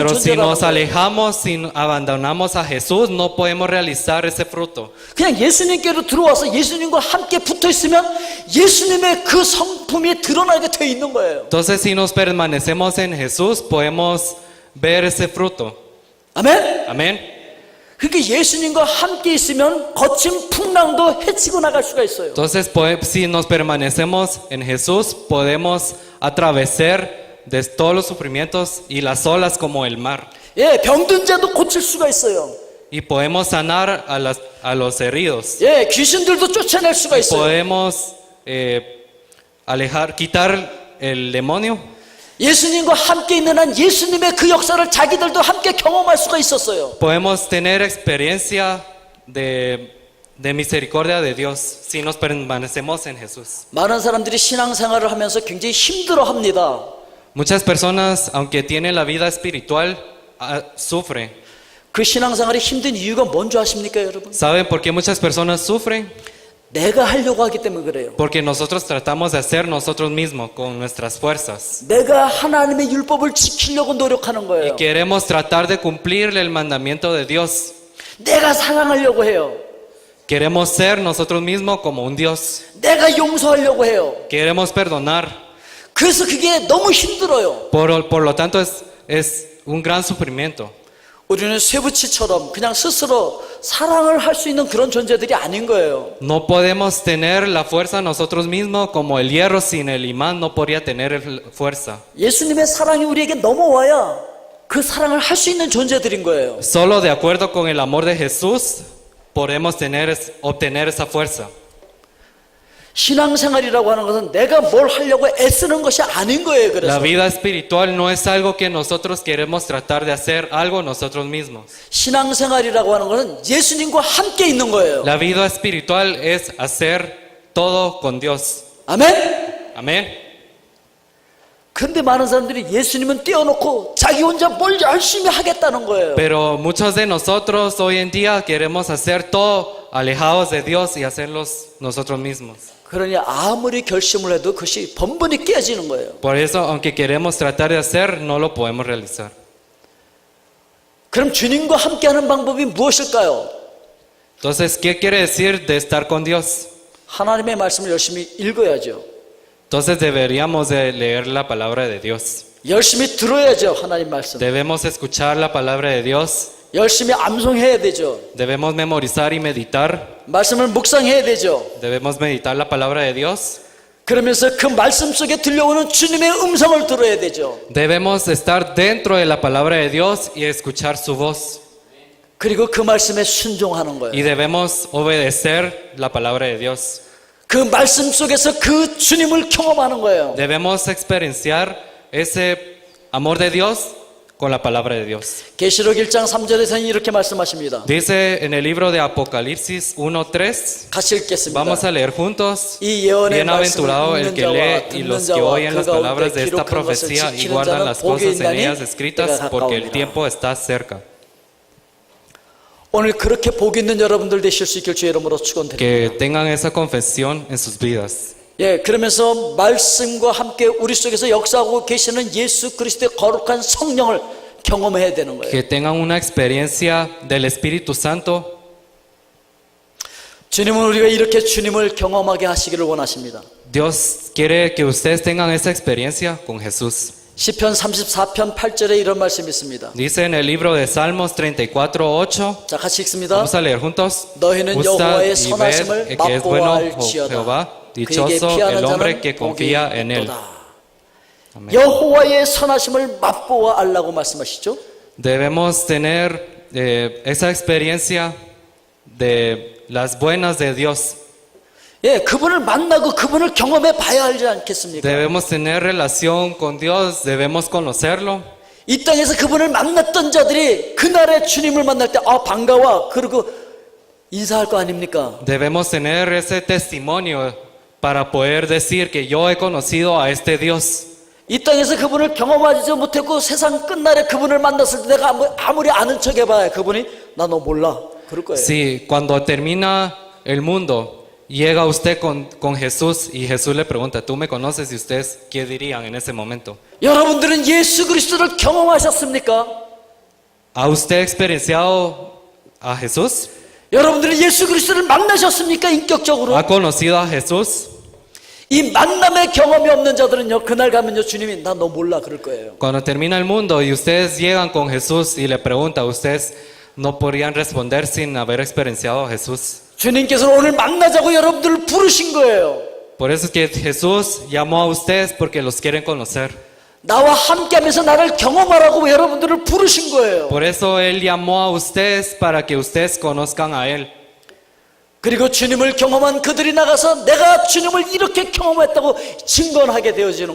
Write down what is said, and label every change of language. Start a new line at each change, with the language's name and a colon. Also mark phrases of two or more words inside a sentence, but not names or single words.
Spanish: Pero si
Korean: 존재라는
Spanish: nos
Korean: 거예요.
Spanish: alejamos, si abandonamos a Jesús, no podemos realizar ese fruto.
Korean: 그냥 예수님께로 들어와서 예수님과 함께 붙어 있으면 예수님의 그 성품이 드러나게 돼 있는 거예요.
Spanish: Entonces, si nos permanecemos en Jesús, podemos ver ese fruto.
Korean: 아멘.
Spanish: Amén.
Korean: 그러니까 예수님과 함께 있으면 거친 풍랑도 헤치고 나갈 수가 있어요.
Spanish: Entonces, si nos permanecemos en Jesús, podemos atravesar de todos los sufrimientos y las olas como el mar.
Korean: 예, 병든 자도 고칠 수가 있어요.
Spanish: Y podemos sanar a los heridos.
Korean: 예, 귀신들도 쫓아낼 수가 있어요.
Spanish: Podemos quitar el demonio.
Korean: 예수님과 함께 있는 한 예수님의 그 역사를 자기들도 함께 경험할 수가 있었어요.
Spanish: Podemos tener experiencia de misericordia de Dios si nos permanecemos en Jesús.
Korean: 많은 사람들이 신앙생활을 하면서 굉장히 힘들어합니다.
Spanish: Muchas personas, aunque tienen la vida espiritual, sufren.
Korean: 그 신앙생활이 힘든 이유가 뭔지 아십니까, 여러분?
Spanish: ¿Saben por qué muchas personas sufren?
Korean: 내가 하려고 하기 때문에 그래요.
Spanish: Porque nosotros tratamos de hacer nosotros mismos con nuestras fuerzas.
Korean: 내가 하나님의 율법을 지키려고 노력하는
Spanish: Y
Korean: 거예요.
Spanish: queremos tratar de cumplir el mandamiento de Dios.
Korean: 내가 사랑하려고 해요.
Spanish: Queremos ser nosotros mismos como un Dios.
Korean: 내가 용서하려고 해요.
Spanish: Queremos perdonar.
Korean: 그래서 그게 너무 힘들어요.
Spanish: Por lo tanto, es un gran sufrimiento.
Korean: 우리는 쇠붙이처럼 그냥 스스로 사랑을 할 수 있는 그런 존재들이 아닌 거예요.
Spanish: No podemos tener la fuerza nosotros mismos como el hierro sin el imán no podría tener fuerza.
Korean: 예수님의 사랑이 우리에게 넘어와야 그 사랑을 할 수 있는 존재들인 거예요.
Spanish: Solo de acuerdo con el amor de Jesús podemos obtener esa fuerza.
Korean: 신앙생활이라고 하는 것은 내가 뭘 하려고 애쓰는 것이 아닌 거예요.
Spanish: La
Korean: 그래서
Spanish: vida espiritual no es algo que nosotros queremos tratar de hacer algo nosotros mismos.
Korean: 신앙생활이라고 하는 것은 예수님과 함께 있는 거예요.
Spanish: La vida espiritual es hacer todo con Dios.
Korean: 아멘.
Spanish: Amén.
Korean: 근데 많은 사람들이 예수님은 떼어놓고 자기 혼자 뭘 열심히 하겠다는 거예요.
Spanish: Pero muchos de nosotros hoy en día queremos hacer todo alejados de Dios y hacerlos nosotros mismos.
Korean: 그러니 아무리 결심을 해도 그것이 번번이 깨지는 거예요.
Spanish: Por eso, aunque queremos tratar de hacer, no lo podemos realizar.
Korean: 그럼 주님과 함께하는 방법이 무엇일까요?
Spanish: Entonces, ¿qué quiere decir de estar con Dios?
Korean: 하나님의 말씀을 열심히 읽어야죠.
Spanish: Entonces deberíamos de leer la palabra de Dios.
Korean: 열심히 들어야죠. 하나님 말씀.
Spanish: Debemos escuchar la palabra de Dios.
Korean: 열심히 암송해야 되죠.
Spanish: Debemos memorizar y meditar.
Korean: 말씀을 묵상해야 되죠.
Spanish: Debemos meditar la palabra de Dios.
Korean: 그러면서 그 말씀 속에 들려오는 주님의 음성을 들어야 되죠.
Spanish: Debemos estar dentro de la palabra de Dios y escuchar su voz.
Korean: 그리고 그 말씀에 순종하는
Spanish: Y
Korean: 거예요.
Spanish: debemos obedecer la palabra de Dios.
Korean: 그 말씀 속에서 그 주님을 경험하는 거예요.
Spanish: Debemos experienciar ese amor de Dios con la palabra de Dios.
Korean: 계시록 1장 3절에서는 이렇게 말씀하십니다.
Spanish: Dice en el libro de Apocalipsis 1:3,
Korean: 같이 읽겠습니다.
Spanish: vamos a leer juntos.
Korean: 이 예언의
Spanish: Bienaventurado
Korean: 말씀을
Spanish: el que
Korean: 읽는
Spanish: lee
Korean: 자와
Spanish: y
Korean: 듣는
Spanish: los que
Korean: 자와
Spanish: oyen
Korean: 그
Spanish: las palabras de
Korean: 가운데
Spanish: esta
Korean: 기록한 것을
Spanish: profecía y
Korean: 지키는
Spanish: guardan
Korean: 자는
Spanish: las
Korean: 복이
Spanish: cosas en
Korean: 있나니
Spanish: ellas
Korean: 때가
Spanish: escritas, porque el
Korean: 가까우니라.
Spanish: tiempo está cerca.
Korean: 오늘 그렇게 복 있는 여러분들 되실 수 있길 주의 이름으로 축원드립니다.
Spanish: Que tengan esa confesión en sus vidas.
Korean: 예, 그러면서 말씀과 함께 우리 속에서 역사하고 계시는 예수 그리스도의 거룩한 성령을 경험해야 되는 거예요.
Spanish: Que tengan una experiencia del Espíritu Santo.
Korean: 주님은 우리가 이렇게 주님을 경험하게 하시기를 원하십니다.
Spanish: Dios quiere que ustedes tengan esa experiencia con Jesús.
Korean: 시편 34편 8절에 이런 말씀이 있습니다.
Spanish: Dice en el libro de Salmos 34:8.
Korean: 자, 같이 읽습니다.
Spanish: Vamos a leer juntos.
Korean: 너희는
Spanish: Gustad
Korean: 여호와의
Spanish: y
Korean: 선하심을
Spanish: ved que es bueno
Korean: 맛보아할지어다.
Spanish: Jehová.
Korean: 그에게
Spanish: Dichoso
Korean: 피하는
Spanish: el hombre
Korean: 자는
Spanish: que
Korean: 복이
Spanish: confía en él.
Korean: 있도다. 여호와의 선하심을 맛보아 알라고 말씀하시죠.
Spanish: Debemos tener esa experiencia de las buenas de Dios.
Korean: 예, 그분을 만나고 그분을 경험해 봐야 알지 않겠습니까?
Spanish: Debemos tener relación con Dios, debemos conocerlo.
Korean: 이 땅에서 그분을 만났던 자들이 그날의 주님을 만날 때 반가워 그리고 인사할 거 아닙니까?
Spanish: Debemos tener ese testimonio para poder decir que yo he conocido a este Dios.
Korean: 이 땅에서 그분을 경험하지 못했고 세상 끝날에 그분을 만났을 때 내가 아무리 아는 척 해봐야 그분이 나 너 몰라 그럴 거예요.
Spanish: Sí, cuando termina el mundo llega usted con Jesús y Jesús le pregunta, ¿tú me conoces? Y ustedes, ¿qué dirían en ese momento?
Korean: 여러분들은 예수 그리스도를 경험하셨습니까?
Spanish: ¿Ha usted experienciado a Jesús?
Korean: 여러분들은 예수 그리스도를 만나셨습니까? 인격적으로?
Spanish: ¿Ha conocido a Jesús?
Korean: 이 만남의 경험이 없는 자들은요, 그날 가면요, 주님이 나 너 몰라 그럴 거예요.
Spanish: Cuando termina el mundo y ustedes llegan con Jesús y le preguntan, ustedes no podrían responder sin haber experienciado a Jesús.
Korean: 주님께서는 오늘 만나자고 여러분들을 부르신 거예요.
Spanish: Por eso es que Jesús llamó a ustedes porque los quieren conocer.
Korean: 나와 함께하면서 나를 경험하라고 여러분들을 부르신 거예요.
Spanish: Por eso Él llamó a ustedes para que ustedes conozcan a Él.
Korean: 그리고 주님을 경험한 그들이 나가서 내가 주님을 이렇게 경험했다고 증언하게 되어지는